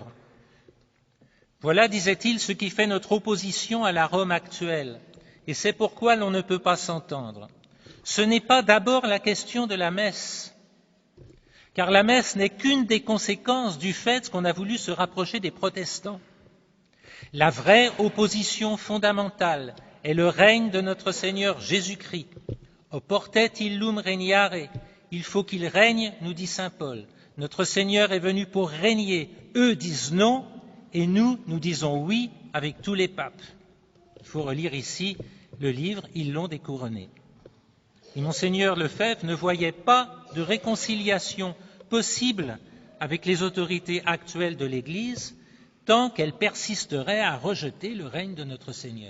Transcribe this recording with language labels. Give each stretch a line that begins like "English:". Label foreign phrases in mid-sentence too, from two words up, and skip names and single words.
French: Voilà, disait-il, ce qui fait notre opposition à la Rome actuelle, et c'est pourquoi l'on ne peut pas s'entendre. Ce n'est pas d'abord la question de la messe, car la messe n'est qu'une des conséquences du fait qu'on a voulu se rapprocher des protestants. La vraie opposition fondamentale est le règne de notre Seigneur Jésus-Christ.
Latin: Oportet illum regnare,
French: il faut qu'il règne, nous dit saint Paul. Notre Seigneur est venu pour régner. Eux disent non, et nous disons oui avec tous les papes. Il faut relire ici le livre « Ils l'ont découronné ». Et Monseigneur Lefebvre ne voyait pas de réconciliation possible avec les autorités actuelles de l'Église tant qu'elles persisteraient à rejeter le règne de notre Seigneur.